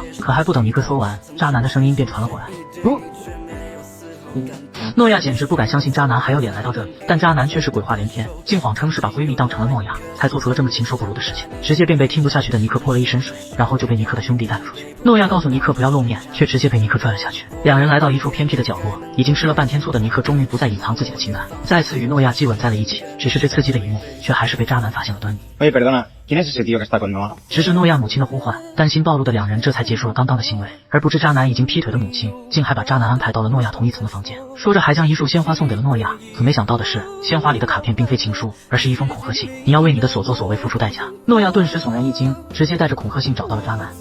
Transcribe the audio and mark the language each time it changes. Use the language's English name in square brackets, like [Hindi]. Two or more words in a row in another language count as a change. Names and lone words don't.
[Chinese] 可还不等尼克说完，渣男的声音便传了过来。诺亚简直不敢相信渣男还有脸来到这里，但渣男却是鬼话连篇，竟谎称是把闺蜜当成了诺亚，才做出了这么禽兽不如的事情，直接便被听不下去的尼克泼了一身水，然后就被尼克的兄弟带了出去。诺亚告诉尼克不要露面，却直接被尼克拽了下去。两人来到一处偏僻的角落，已经吃了半天醋的尼克终于不再隐藏自己的情感，再次与诺亚激吻在了一起。只是这刺激的一幕，却还是被渣男发现了端倪。 [Spanish] Oye, perdona, ¿quién es ese tío que está con Noah? [Chinese] 直至诺亚母亲的呼唤，担心暴露的两人这才结束了刚刚的行为，而不知渣男已经劈腿的母亲，竟还把渣男安排到了诺亚同一层的房间，说着还将一束鲜花送给了诺亚。可没想到的是，鲜花里的卡片并非情书，而是一封恐吓信，你要为你的所作所为付出代价。诺亚顿时悚然一惊，直接带着恐吓信找到了渣男。